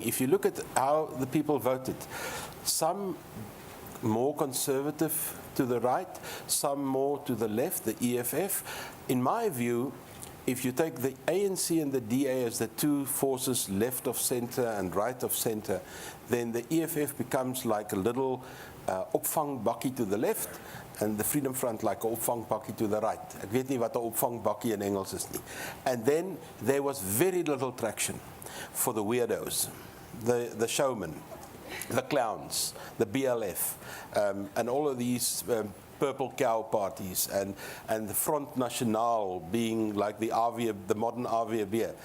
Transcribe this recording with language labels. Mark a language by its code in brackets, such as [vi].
[en] If you look at how the people voted, some more conservative to the right, some more to the left, the EFF. In my view, if you take the ANC and the DA as the two forces left of center and right of center, then the EFF becomes like a little opvangbakkie to the left and the Freedom Front like a opvangbakkie to the right. [af] Ek weet nie wat 'n opvangbakkie in Engels is nie. [en] And then there was very little traction for the weirdos, the showmen, the clowns, the BLF, and all of these purple cow parties, and the Front National being like the modern AVB.